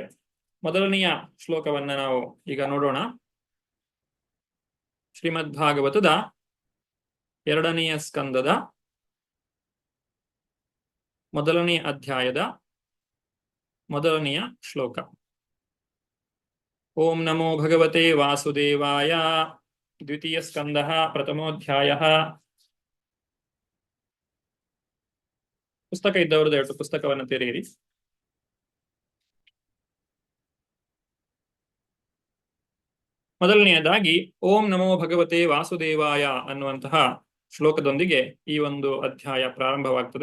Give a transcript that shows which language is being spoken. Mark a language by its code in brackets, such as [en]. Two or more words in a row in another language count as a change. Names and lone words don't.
[kn] ಮೊದಲನೆಯ ಶ್ಲೋಕವನ್ನ ನಾವು ಈಗ ನೋಡೋಣ. ಶ್ರೀಮದ್ ಭಾಗವತದ 2ನೆಯ ಸ್ಕಂದದ 1ನೇ ಅಧ್ಯಾಯದ 1ನೆಯ ಶ್ಲೋಕ. [sa] ಓಂ ನಮೋ ಭಗವತೆ ವಾಸುದೇವಾಯ. ದ್ವಿತೀಯ ಸ್ಕಂದ ಪ್ರಥಮೋಧ್ಯಾಯ. [kn] ಪುಸ್ತಕ ಇದ್ದವರು ದಯವಿಟ್ಟು ಪುಸ್ತಕವನ್ನು ತೆರೆಯಿರಿ. ಮೊದಲನೆಯದಾಗಿ [sa] ಓಂ ನಮೋ ಭಗವತೆ ವಾಸುದೇವಾಯ [kn] ಅನ್ನುವಂತಹ ಶ್ಲೋಕದೊಂದಿಗೆ ಈ ಒಂದು ಅಧ್ಯಾಯ ಪ್ರಾರಂಭವಾಗ್ತದೆ.